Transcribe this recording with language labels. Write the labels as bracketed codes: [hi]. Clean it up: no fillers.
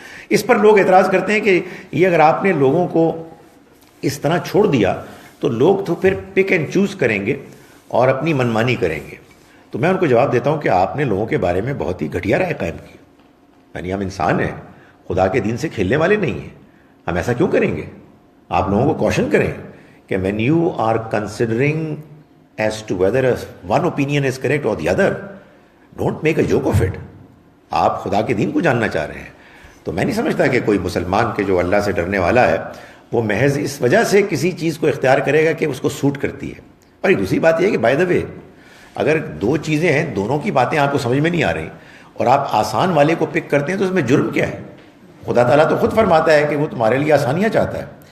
[ur] اس پر لوگ اعتراض کرتے ہیں کہ یہ اگر آپ نے لوگوں کو اس طرح چھوڑ دیا تو لوگ تو پھر [en] pick and choose [ur] کریں گے اور اپنی منمانی کریں گے. تو میں ان کو جواب دیتا ہوں کہ آپ نے لوگوں کے بارے میں بہت ہی گھٹیا رائے قائم کی. یعنی ہم انسان ہیں, خدا کے دین سے کھیلنے والے نہیں ہیں. ہم ایسا کیوں کریں گے؟ آپ لوگوں کو کوشن کریں کہ [en] when you are considering as to whether one opinion is correct or the other, don't make a joke of it. [ur] آپ خدا کے دین کو جاننا چاہ رہے ہیں. تو میں نہیں سمجھتا کہ کوئی مسلمان کے جو اللہ سے ڈرنے والا ہے وہ محض اس وجہ سے کسی چیز کو اختیار کرے گا کہ اس کو سوٹ کرتی ہے. اور ایک دوسری بات یہ ہے کہ بائی دا وے, اگر 2 چیزیں ہیں, دونوں کی باتیں آپ کو سمجھ میں نہیں آ رہی اور آپ آسان والے کو پک کرتے ہیں تو اس میں جرم کیا ہے؟ خدا تعالیٰ تو خود فرماتا ہے کہ وہ تمہارے لیے آسانیاں چاہتا ہے.